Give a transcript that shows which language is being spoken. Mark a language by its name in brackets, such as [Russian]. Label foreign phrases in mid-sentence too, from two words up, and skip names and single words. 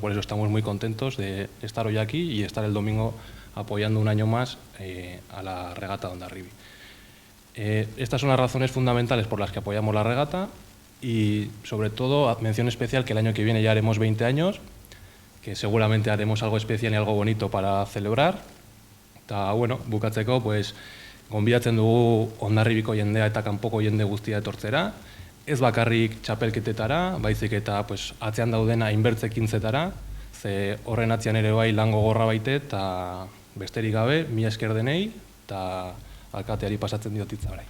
[Spanish] Por eso estamos muy contentos de estar hoy aquí y estar el domingo apoyando un año más a la regata de Hondarribi. Estas son las razones fundamentales por las que apoyamos la regata. Y sobre todo, mención especial que el año que viene ya haremos 20 años, que seguramente haremos algo especial y algo bonito para celebrar. [Basque] Eta, bukatzeko, gonbidatzen dugu Hondarribiko jendea eta kanpoko jende guztia etortzera, ez bakarrik txapelketetara, baizik eta atzean daudena inbertzekintzetara, ze horren atzean ere bai lan gogorra baite, eta besterik gabe, mila esker denei, eta alkateari pasatzen diotitza orai.